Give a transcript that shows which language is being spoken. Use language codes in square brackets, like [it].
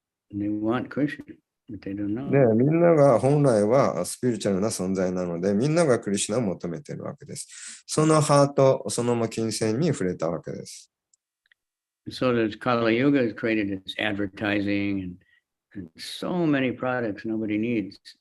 [en] And they want Krishna, but they don't know. [ja] で、みんなが本来はスピリチュアルな存在なので、みんながクリシュナを求めているわけです。そのハート、その金銭に触れたわけです。 [en] So that Kali Yuga has created its advertising and so many products nobody needs.